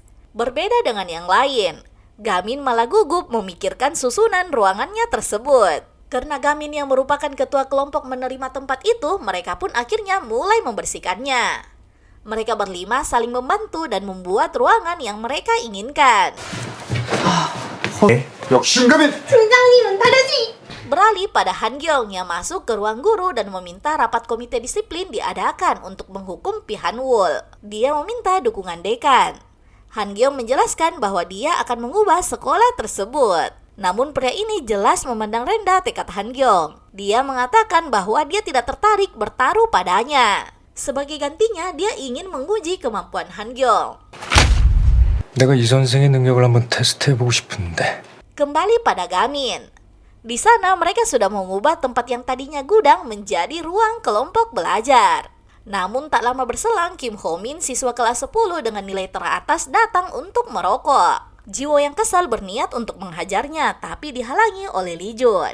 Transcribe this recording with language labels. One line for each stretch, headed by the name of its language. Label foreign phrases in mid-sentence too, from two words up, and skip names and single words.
Indonesian: Berbeda dengan yang lain, Gamin malah gugup memikirkan susunan ruangannya tersebut. Karena Gamin yang merupakan ketua kelompok menerima tempat itu, mereka pun akhirnya mulai membersihkannya. Mereka berlima saling membantu dan membuat ruangan yang mereka inginkan.
Korean: 역신가민! 팀장님은 다르지?
Indonesian: Beralih pada Han Gyeong yang masuk ke ruang guru dan meminta rapat komite disiplin diadakan untuk menghukum Pihan Wol. Dia meminta dukungan dekan. Han Gyeong menjelaskan bahwa dia akan mengubah sekolah tersebut. Namun pria ini jelas memandang rendah tekad Han Gyeong. Dia mengatakan bahwa dia tidak tertarik bertaruh padanya. Sebagai gantinya, dia ingin menguji kemampuan Han Gyeong.
Korean: 내가 이 선생의 능력을 한번 테스트해보고 싶은데.
Indonesian: Kembali pada Gamin. Di sana mereka sudah mengubah tempat yang tadinya gudang menjadi ruang kelompok belajar. Namun tak lama berselang, Kim Ho Min, siswa kelas 10 dengan nilai teratas, datang untuk merokok. Jiwo yang kesal berniat untuk menghajarnya, tapi dihalangi oleh Lee Jun.